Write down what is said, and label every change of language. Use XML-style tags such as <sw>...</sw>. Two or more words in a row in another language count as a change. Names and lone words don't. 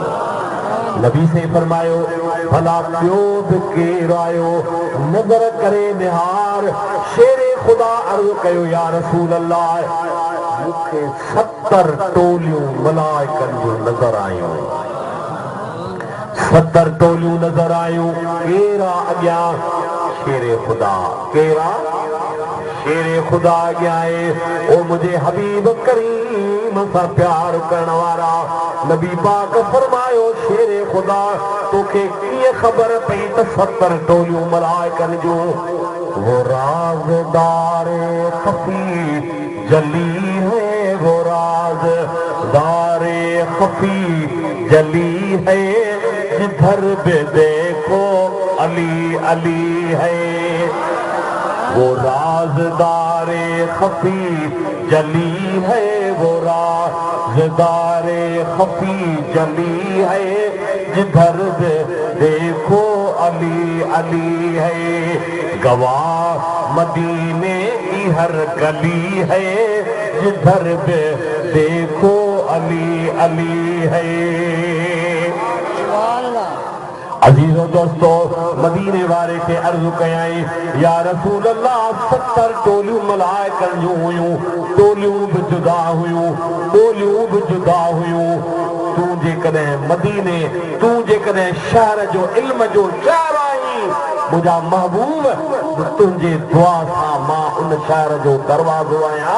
<sd>नबी से फरमायो, भला ॿियो बि केरु आयो? नज़र करे निहार। शेरे खुदा अर्ज़ु कयो,</sd> <ar>يا رسول الله,</ar> <sd>मूंखे 70 टोलियूं मलाइकनि जूं नज़र आयूं। 70 टोलियूं नज़र आयूं। केरा अॻियां? शेरे खुदा। केरा? शेरे खुदा अॻियां आहे। ओ मुंहिंजे हबीब करीम सां प्यार करण वारा। नबी पाक फरमायो, शेरे खुदा, तोखे कीअं ख़बर पई त 70 टोलियूं मलाइकनि जूं?</sd> <hi>वो राज़दार ख़फ़ी जली है, वो वो राज दारे खफी जली है, जिधर भी देखो अली अली है। वो राज़दारे खफी जली है, वो राज़दारे खफी जली है, जिधर भी देखो अली अली है। गवाह मदीने की हर गली है, जिधर भी देखो अली अली है।</hi> <sd>अजीजो दोस्तों, मदीने वारे के अर्ज़ कयाई,</sd> <ar>يا رسول الله</ar> <sd>70 टोलियूं मलाइकन जूं हुयूं, टोलियूं भी जुदा हुयूं, टोलियूं भी जुदा हुयूं। तूं जेकॾहिं मदीने, तूं जेकॾहिं शहर जो इल्म जो शहर आहीं, मुंहिंजा महबूब, तुंहिंजे दुआ सां मां उन शहर जो दरवाज़ो आहियां।</sd>